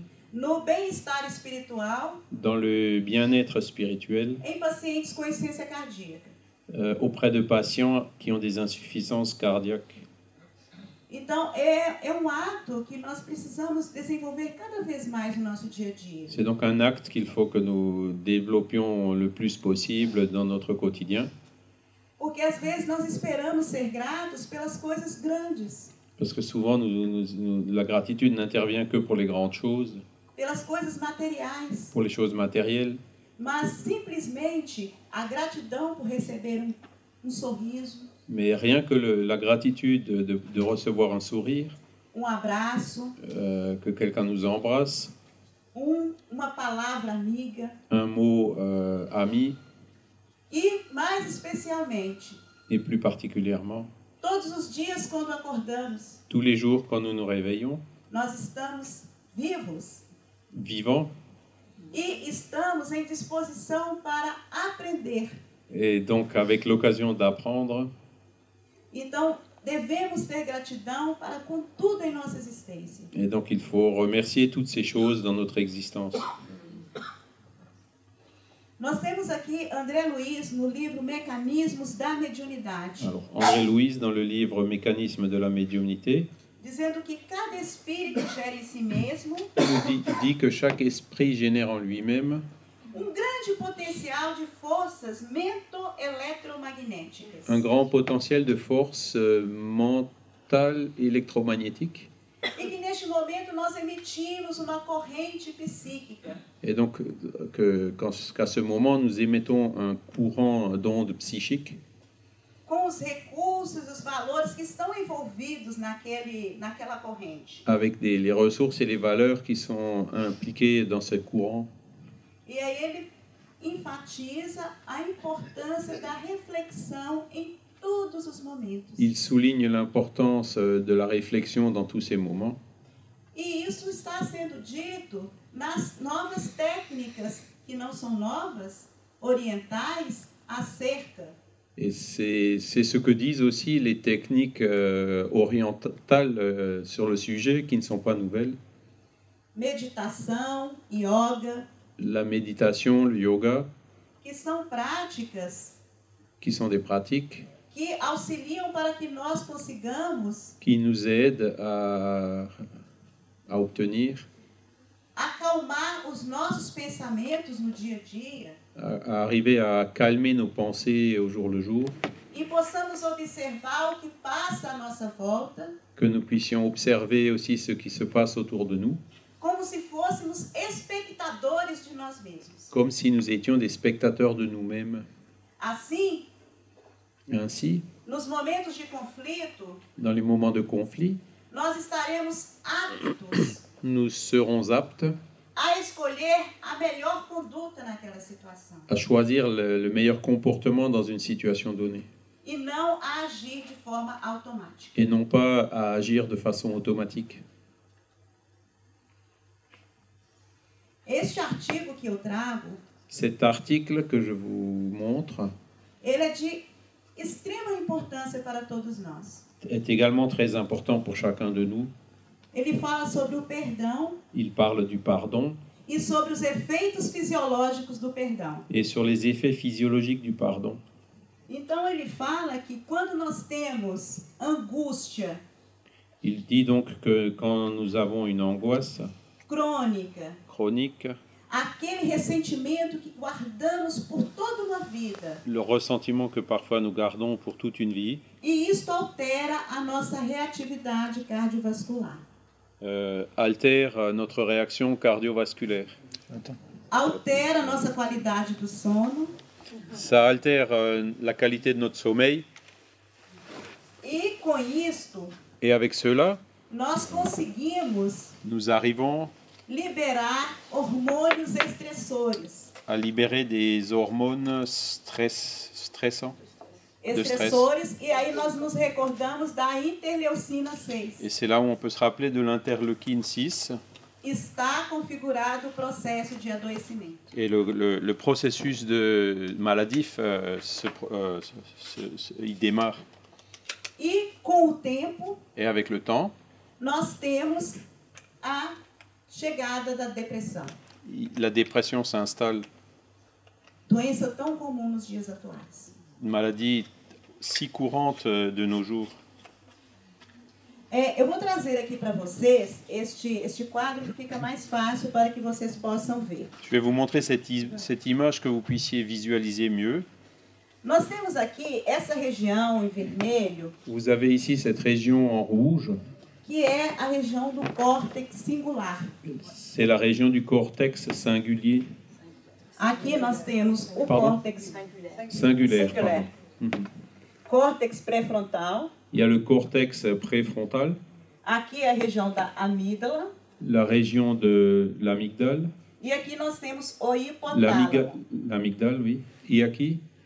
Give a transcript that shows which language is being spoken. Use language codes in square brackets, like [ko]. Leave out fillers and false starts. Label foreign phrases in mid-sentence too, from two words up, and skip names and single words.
[pt] no bem-estar espiritual [fr] dans le bien-être spirituel [pt] em pacientes com insuficiência cardíaca. [fr] Auprès de patients qui ont des insuffisances cardiaques. [pt] Então, é um ato que nós precisamos desenvolver cada vez mais no nosso dia a dia. [fr] C'est donc un acte qu'il faut que nous développions le plus possible dans notre quotidien. [pt] Porque às vezes nós esperamos ser gratos pelas coisas grandes, [fr] Parce que souvent, la gratitude n'intervient que pour les grandes choses, [pt] pelas coisas materiais, [fr] pour les choses matérielles. [pt] mas simplesmente a gratidão por receber um sorriso, [fr] Mais rien que la gratitude de recevoir un sourire, [pt] abraço, [fr] que quelqu'un nous embrasse, [pt] uma palavra amiga, [fr] un mot ami, [pt] e mais especialmente, [fr] et plus particulièrement, [pt] todos os dias quando acordamos, [fr] tous les jours quand nous nous réveillons, [pt] nós estamos vivos [fr] vivants, [pt] e estamos em disposição para aprender. [fr] et donc avec l'occasion d'apprendre. [pt] Então, devemos ter gratidão para com tudo em nossa existência. [fr] Et donc il faut remercier toutes ces choses dans notre existence. [pt] Nós temos aqui André Luiz no livro Mecanismos da Mediunidade, [fr] Alors, André Louise, dans le livre Mécanisme de la médiumnité, [pt] dizendo que cada espírito gera em si mesmo [fr] dit que chaque esprit génère en lui-même [pt] grande potencial de forças mento-eletromagnéticas. [fr] un grand potentiel de force mentale électromagnétique. [pt] E que neste momento nós emitimos uma corrente psíquica. [fr] Et donc qu'à ce moment, nous émettons un courant d'ondes psychiques [pt] Com os recursos, os valores que estão envolvidos naquela corrente. [fr] avec les ressources et les valeurs qui sont impliquées dans ce courant. [pt] E aí ele enfatiza a importância da reflexão em todos os momentos. [fr] Il souligne l'importance de la réflexion dans tous ces moments. [pt] E isso está sendo dito nas novas técnicas, que não são novas, orientais, acerca [fr] Et c'est ce que disent aussi les techniques orientales sur le sujet, qui ne sont pas nouvelles. [pt] meditação, yoga, [fr] La méditation, le yoga, [pt] que são práticas [fr] qui sont des pratiques [pt] que auxiliam para que nós consigamos [fr] qui nous aident à obtenir, [pt] acalmar os nossos pensamentos no dia a dia [fr] à arriver à calmer nos pensées au jour le jour, [pt] e possamos observar o que passa à nossa volta, [fr] que nous puissions observer aussi ce qui se passe autour de nous, [pt] como se fôssemos espectadores de nós mesmos. [fr] comme si nous étions des spectateurs de nous-mêmes. [pt] Assim, [fr] Ainsi, [pt] nos momentos de conflito, [fr] dans les moments de conflit, [pt] nós estaremos aptos [fr] nous serons aptes [pt] a escolher a melhor conduta naquela situação [fr] à choisir le meilleur comportement dans une situation donnée, [pt] e não a agir de forma automática. [fr] et non pas à agir de façon automatique. [pt] Este artigo que eu trago, [fr] Cet article que je vous montre [pt] ele é de extrema importância para todos nós. [fr] est également très important pour chacun de nous. [pt] Ele fala sobre o perdão [fr] Il parle du pardon [pt] e sobre os efeitos fisiológicos do perdão. [fr] et sur les effets physiologiques du pardon. [pt] Então ele fala que quando nós temos angústia [fr] Il dit donc que quand nous avons une angoisse [pt] crônica, [fr] chronique, [pt] aquele ressentimento que guardamos por toda uma vida, [fr] le ressentiment que parfois nous gardons pour toute une vie, [pt] e isto altera a nossa reatividade cardiovascular, [fr] altère notre réaction cardiovasculaire. [pt] altera a nossa qualidade do sono [fr] Ça altère la qualité de notre sommeil, [pt] e com isto [fr] et avec cela, [pt] nós conseguimos [fr] nous arrivons [pt] liberar hormônios estressores. [fr] à libérer des hormones stressants. [pt] Estressores, e aí nós nos recordamos da interleucina 6. [fr] Et c'est là où on peut se rappeler de l'interleukine 6 [pt] Está configurado o processo de adoecimento. [fr] et le processus de maladif, il démarre. [pt] E com o tempo, [fr] Et avec le temps, [pt] nós temos a chegada da depressão. [fr] la dépression s'installe. [pt] Doença tão comum nos dias atuais. [fr] Une maladie si courante de nos jours. [pt] Eu vou trazer aqui para vocês este quadro que fica mais fácil para que vocês possam ver. [fr] Je vais vous montrer cette image que vous puissiez visualiser mieux. [pt] Nós temos aqui essa região em vermelho, [fr] Vous avez ici cette région en rouge. [pt] que é a região do córtex singular. [fr] C'est la région du cortex singulier. [pt] Aqui nós temos o [fr] Pardon? [pt] córtex [fr] Singulaire. Singulaire. Pardon. [pt] córtex pré-frontal. [fr] Il y a le cortex préfrontal, [pt] Aqui é a região da amígdala. [fr] la région de l'amygdale, [pt] E aqui nós temos o hipotálamo. [fr] l'amygdale, oui. Et aqui,